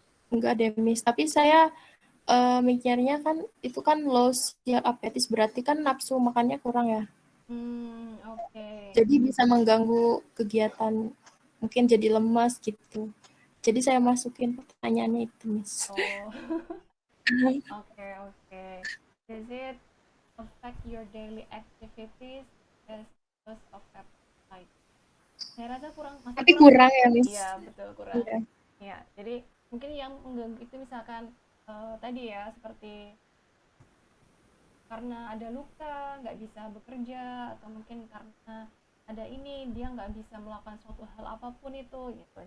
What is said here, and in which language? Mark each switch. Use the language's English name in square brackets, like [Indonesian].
[Indonesian] Enggak deh, Miss. Tapi saya mikirnya kan itu kan [English] low celiac appetite, [Indonesian] berarti kan nafsu makannya kurang ya. Oke. Jadi bisa mengganggu kegiatan, mungkin jadi lemas gitu. Jadi saya masukin pertanyaannya itu, Miss. [English] Oh. Okay. Does it affect your daily activities because of appetite? [Indonesian] Saya rasa masih Tapi kurang ya, Miss. Iya, betul, kurang. Iya. Ya, jadi mungkin yang mengganggu itu misalkan tadi ya, seperti karena ada luka, nggak bisa bekerja, atau mungkin karena ada ini, dia nggak bisa melakukan suatu hal apapun itu, gitu.